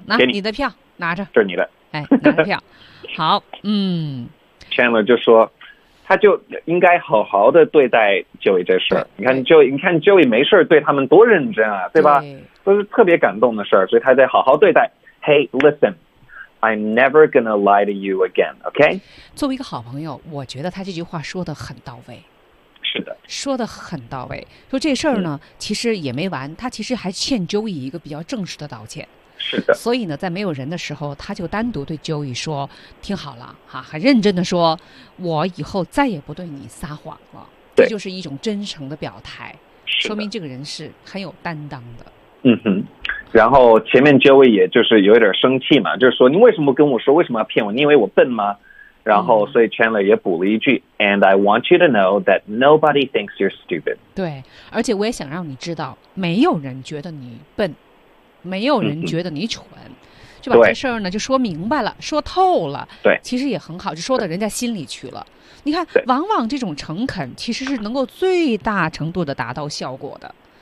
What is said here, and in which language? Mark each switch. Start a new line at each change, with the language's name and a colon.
Chinese: 拿给你的票，拿着，这是你的，哎，拿着票，好，嗯，Chandler 就说，他就应该好好的对待 Joey 这事儿，你看 Joey 没事对他们多认真啊，对吧？对，都是特别感动的事儿，所以他得好好对待。
English: Hey, listen, I'm never gonna lie to you again, OK？
Chinese: 作为一个好朋友，我觉得他这句话说的很到位。说得很到位，说这事儿呢、嗯、其实也没完，他其实还欠 Joey 一个比较正式的道歉。是的，所以呢在没有人的时候他就单独对 Joey 说，听好了哈，很认真的说，我以后再也不对你撒谎了。对，这就是一种真诚的表态，是的，说明这个人是很有担当的。嗯哼，然后前面 Joey 也就是有点生气嘛，就是说你为什么跟我说，为什么要骗我，你以为我笨吗？然后所以 Chandler 也补了一句、
English: 嗯、And I want you to know that nobody thinks you're stupid.
Chinese: 对，而且我也想让你知道，没有人觉得你笨，没有人觉得你蠢、嗯、就把这事儿呢就说明白了，说透了。对，其实也很好，就说到人家心里去了。你看，往往这种诚恳其实是能够最大程度的达到效果的。